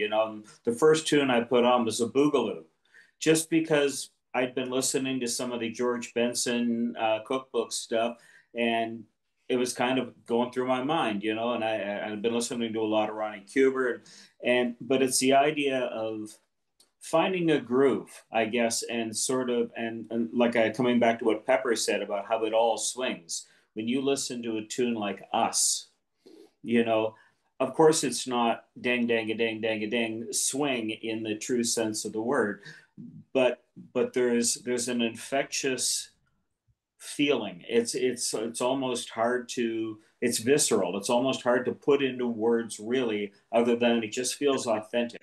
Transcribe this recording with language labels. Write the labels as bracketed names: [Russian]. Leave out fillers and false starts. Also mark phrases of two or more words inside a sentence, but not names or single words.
[English] And the first tune I put on was a boogaloo, just because I'd been listening to some of the George Benson cookbook stuff, and it was kind of going through my mind, and I've been listening to a lot of Ronnie Cuber, but it's the idea of finding a groove, I guess, and sort of, and like coming back to what Pepper said about how it all swings. When you listen to a tune like Us, of course it's not dang, dang, a dang, dang, a dang swing in the true sense of the word, but there's an infectious feeling. It's almost hard to, it's visceral. It's almost hard to put into words, really, other than it just feels authentic.